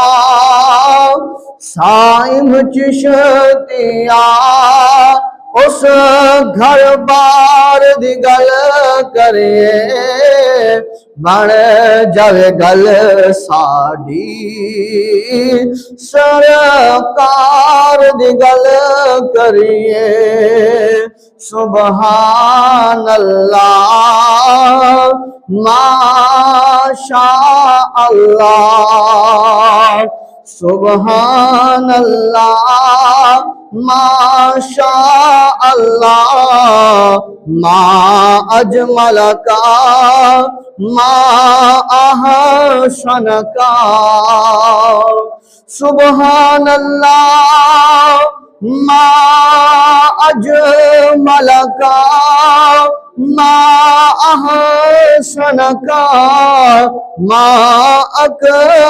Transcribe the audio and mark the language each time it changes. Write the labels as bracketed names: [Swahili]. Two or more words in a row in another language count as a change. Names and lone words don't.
[Punjabi] ਉਸ ਘਰ ਬਾਰ ਦੀ ਗੱਲ ਕਰੀਏ ਬਣ ਜਾਵੇ ਗੱਲ ਸਾਡੀ ਸਰਕਾਰ ਦੀ ਗੱਲ ਕਰੀਏ [Arabic] سبحان الله ما شاء الله سبحان الله ما شاء الله ما أجملك ما أحسنك سبحان الله ما أجملك ما أحسنك ما أك